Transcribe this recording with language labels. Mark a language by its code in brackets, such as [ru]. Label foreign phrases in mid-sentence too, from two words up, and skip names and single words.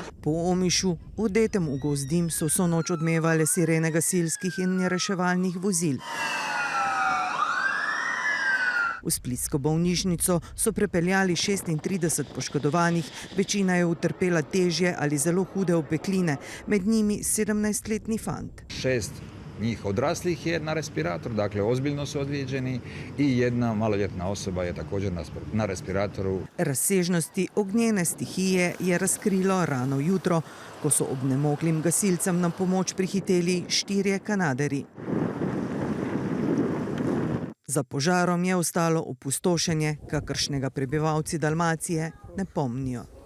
[sl] Po Omišu, odetem v gozdim, so vso noč odmevale sirene gasilskih in reševalnih vozil. V splitsko bolnišnico so prepeljali 36 poškodovanih, večina je utrpela težje ali zelo hude opekline, med njimi 17-letni fant. [hr] 6 njih odraslih je na respiratoru, dakle ozbiljno su ozlijeđeni i jedna maloljetna osoba je također na respiratoru. [sl] Razsežnosti ognjene stihije je razkrilo rano jutro, ko so obnemoglim gasilcem na pomoč prihiteli 4 Kanaderji. Za požarom je ostalo opustošenje, kakršnega prebivalci Dalmacije ne pomnijo.